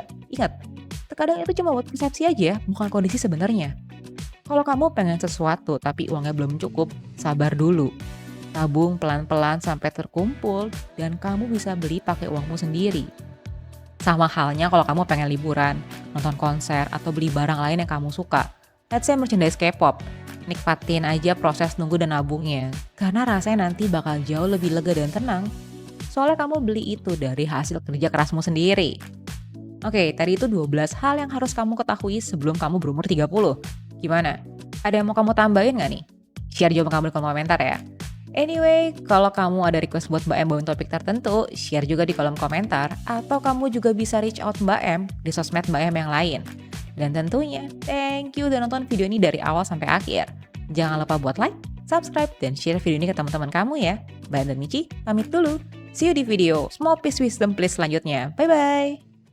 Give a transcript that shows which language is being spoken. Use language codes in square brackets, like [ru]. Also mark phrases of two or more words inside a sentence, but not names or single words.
[id] Ingat, terkadang itu cuma buat persepsi aja, bukan kondisi sebenarnya. Kalau kamu pengen sesuatu tapi uangnya belum cukup, sabar dulu. Tabung pelan-pelan sampai terkumpul dan kamu bisa beli pakai uangmu sendiri. Sama halnya kalau kamu pengen liburan, nonton konser, atau beli barang lain yang kamu suka. [en] Let's say merchandise K-pop. [id] Nikmatin aja proses nunggu dan nabungnya. Karena rasanya nanti bakal jauh lebih lega dan tenang. Soalnya kamu beli itu dari hasil kerja kerasmu sendiri. Oke, tadi itu 12 hal yang harus kamu ketahui sebelum kamu berumur 30. Gimana? Ada yang mau kamu tambahin nggak nih? Share jawaban kamu di kolom komentar ya. Anyway, kalau kamu ada request buat Mbak M bawain topik tertentu, share juga di kolom komentar. Atau kamu juga bisa [en] reach out [id] Mbak M di sosmed Mbak M yang lain. Dan tentunya, [en] thank you [id] udah nonton video ini dari awal sampai akhir. Jangan lupa buat like, subscribe, dan share video ini ke teman-teman kamu ya. Mbak M dan Michi, pamit dulu. [en] See you [id] di video Small Piece Wisdom Please selanjutnya. [en] Bye-bye!